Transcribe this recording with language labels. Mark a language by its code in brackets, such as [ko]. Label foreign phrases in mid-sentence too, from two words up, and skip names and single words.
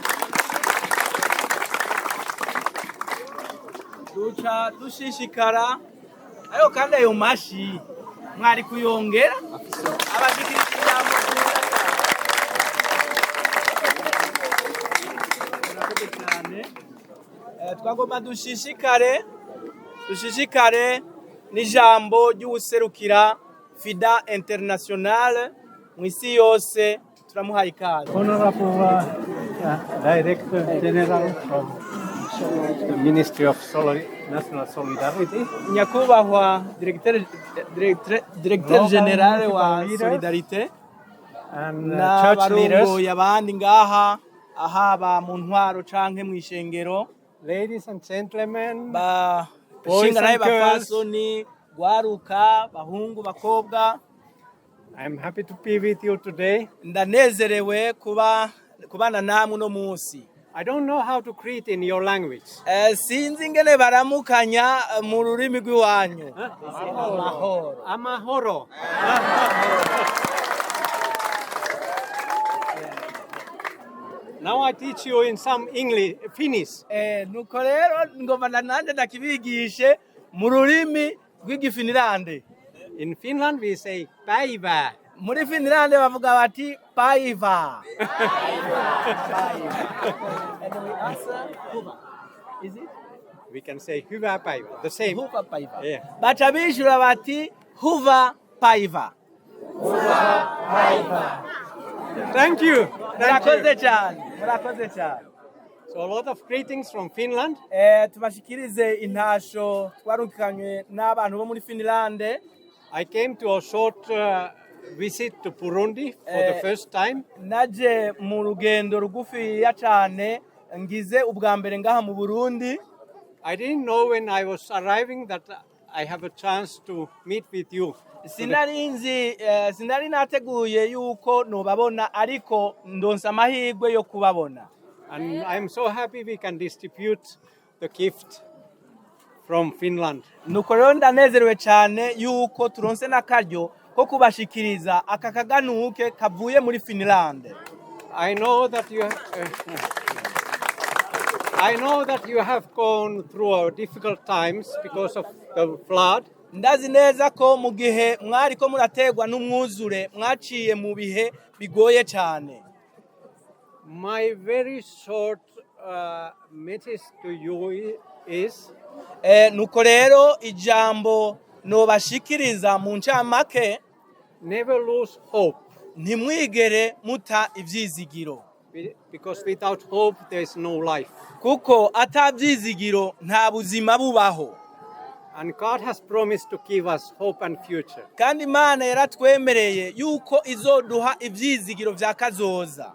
[rn] duca dushishikara ayo kandi ayo mashi mwari kuyongera abashikirije inama cyane. Twagomba dushishikare n'ijambo ry'uwuserukira FIDA International mu isi yose. Turamuhaye ikaze. [en] Honorable Director General from the Ministry of National Solidarity. [rn] Nyakubahwa [fr] Directeur General [rn] wa Solidarite [en] and church leaders, [rn] n'abarongoye abandi ngaha ahaba mu ntwaro canke mu ishengero, [en] ladies and gentlemen, [rn] bashinga naye bapfasoni, gwaruka, bahungu, bakobwa. [en] I'm happy to be with you today. [rn] Ndanezerewe kubana namwe no munsi. [en] I don't know how to greet in your language. [rn] Sinzi ingene baramukanya mu rurimi rw'iwanyu. Amahoro. [en] Now I teach you in some English, Finnish. [rn] Nuko rero ngomba nanje ndakibigishe mu rurimi rw'igifinirande. [en] In Finland we say päivää. [rn] Muri Finland bavuga bati päivää. [en] And we answer huva. Is it? We can say [fi] hyvää päivää. [en] The same. [fi] Huva päivää. [en] Yeah. [rn] Baca bishura bati [fi] huva päivää. [en] Thank you. [rn] Murakoze cyane. [en] So a lot of greetings from Finland. [rn] Tubashikirize intasho twarungikanywe n'abantu bo muri Finland. [en] I came to a short visit to Burundi for the first time. [rn] Naje mu rugendo rugufiya cyane ngize ubwa mbere ngaha mu Burundi. [en] I didn't know when I was arriving that I have a chance to meet with you. [rn] Sinari nateguye yuko nobabona, ariko ndonsa amahirwe yo kubabona. [en] And I'm so happy we can distribute the gift from Finland. [rn] Nuko rero ndanezerewe cyane yuko turonse n'akaryo ko kubashikiriza aka kaganuke kavuye muri Finland. [en] I know that you have gone through difficult times because of the flood. [rn] Ndazi neza ko mu gihe mwari ko murategwa n'umwuzure mwaciye mu bihe bigoye cyane. [en] My very short message to you is [rn] nuko rero ijambo nobashikiriza mu ncamake, [en] never lose hope. [rn] Ntimwigere muta ivyizigiro. [en] Because without hope there is no life. [rn] Kuko atavyizigiro nta buzima bubaho. [en] And God has promised to give us hope and future. [rn] Kandi Imana yaratwemereye yuko izoduha ivyizigiro vya kazoza.